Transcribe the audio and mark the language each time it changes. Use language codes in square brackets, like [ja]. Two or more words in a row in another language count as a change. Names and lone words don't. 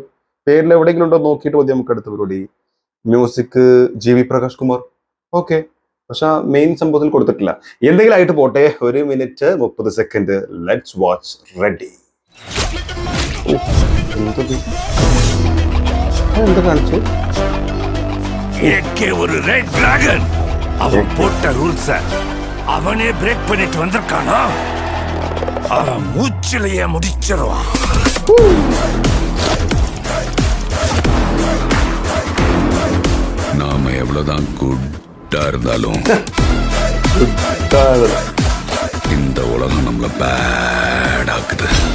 [ml] പേരിൽ എവിടെയെങ്കിലും ഉണ്ടോ നോക്കിയിട്ട് മതി നമുക്ക് അടുത്ത പരിപാടി. മ്യൂസിക് ജി വി പ്രകാശ് കുമാർ. ഓക്കെ, പക്ഷെ മെയിൻ സംഭവത്തിൽ കൊടുത്തിട്ടില്ല. എന്തെങ്കിലും ആയിട്ട് പോട്ടെ. 1 മിനിറ്റ് 30 സെക്കൻഡ്. [en] let's watch. [ml] റെഡി. എന്താ കാണിച്ചു? [ta] ஒரு [en] red dragon [ta] அவன் போட்ட ரூல்ஸ அவனே பிரேக் பண்ணிட்டு வந்திருக்கானா? அவன் மூச்சிலேயே முடிச்சிருவான். நாம எவ்வளவுதான் குட்டா இருந்தாலும் இந்த உலகம் நம்மள பேட் ஆக்குது.